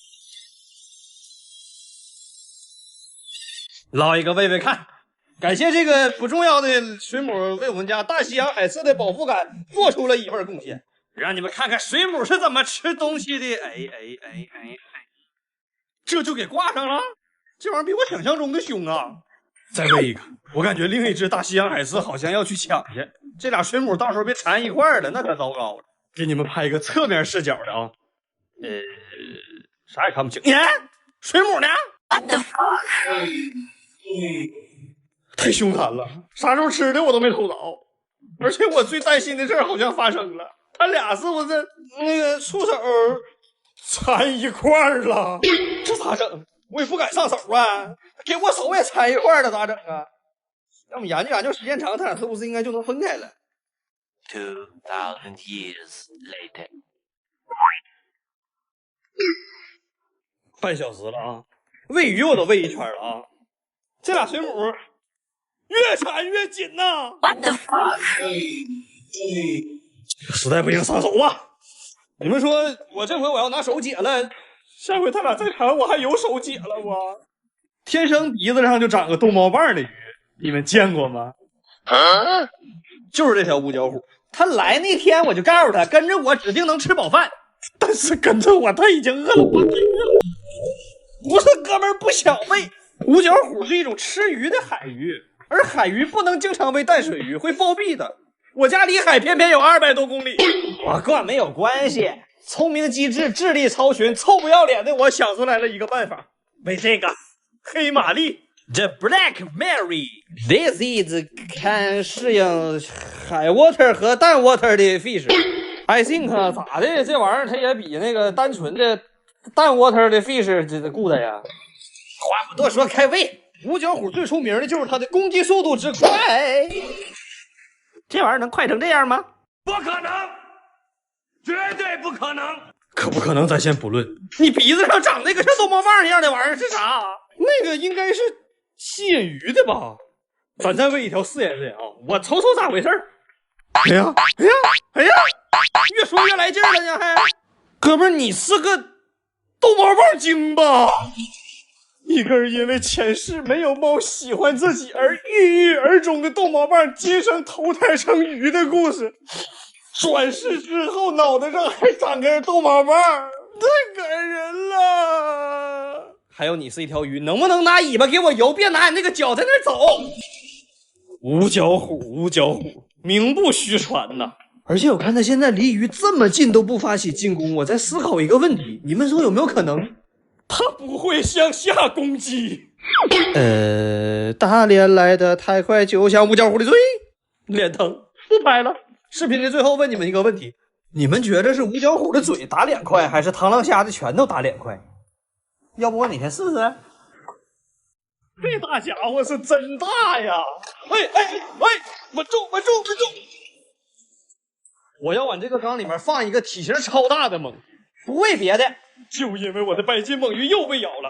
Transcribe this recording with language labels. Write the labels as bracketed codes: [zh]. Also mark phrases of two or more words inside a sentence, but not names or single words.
[zh] 撈一個餵餵看，感謝這個不重要的水母為我們家大西洋海刺的飽腹感做出了一份貢獻，讓你們看看水母是怎麼吃東西的。哎，這就給掛上了，這玩意兒比我想象中的兇啊！再餵一個，我感覺另一隻大西洋海刺好像要去搶去，這倆水母到時候別纏一塊兒了，那可糟糕了。給你們拍一個側面視角的啊，啥也看不清。水母呢？ [en] What the fuck？ [zh] 太兇殘了，啥時候吃的我都沒瞅着，而且我最擔心的事好像發生了，他倆是不是那個觸手纏一塊兒了？這咋整？我也不敢上手啊，給我手也纏一塊兒了，咋整啊？要麼研究研究，時間長，他倆是不是應該就能分開了 [en] ？2000 years later， [zh] 半小時了啊，餵魚我都餵一圈了啊。這倆水母越纏越緊吶 ！ [en] What the fuck？ [zh] 實在不行上手吧。你們說我這回我要拿手解了，下回他倆再纏我還有手解了嗎？天生鼻子上就長個逗貓棒的魚，你們見過嗎？就是這條五角虎，他來那天我就告訴他，跟着我指定能吃飽飯，但是跟着我他已經餓了半個月了。不是哥們兒不想餵。五角虎是一種吃魚的海魚，而海魚不能經常餵淡水魚，會暴斃的。我家離海偏偏有200多公里，我管沒有關係。聰明機智，智力超群，臭不要臉的我想出來了一個辦法，餵這個黑瑪麗 The Black Mary。 [en] This is can [zh] 適應海 water 和淡 water 的 fish。 [en] I think [zh] 咋的？這玩意兒它也比那個單純的淡 water 的 fish 這good呀。話不多說，開餵！五角虎最出名的就是它的攻擊速度之快。這玩意兒能快成這樣嗎？不可能，絕對不可能。可不可能咱先不論。你鼻子上長那個像逗貓棒一樣的玩意兒是啥？那個應該是吸引魚的吧？咱再餵一條試驗試驗啊！我瞅瞅咋回事。哎呀！越說越来劲了呢，还哥们儿，你是个逗猫棒精吧？一根因为前世没有猫喜歡自己而鬱鬱而終的逗貓棒，今生投胎成魚的故事。轉世之後，腦袋上還長根逗貓棒，太感人了。還有你是一條魚，能不能拿尾巴給我游，別拿你那個腳在那兒走？無腳虎，無腳虎，名不虛傳吶。而且我看他現在離魚這麼近都不發起進攻，我在思考一個問題，你們說有沒有可能他不會向下攻擊？大臉來得太快，就像無腳虎的嘴，臉疼，不拍了。視頻的最後問你們一個問題，你們覺得是無腳虎的嘴打臉快，還是螳螂蝦的拳頭打臉快？要不我哪天試試？這大家伙是真大呀！穩住！我要往這個缸裡面放一個體型超大的猛，不為別的，就因為我的白金猛魚又被咬了。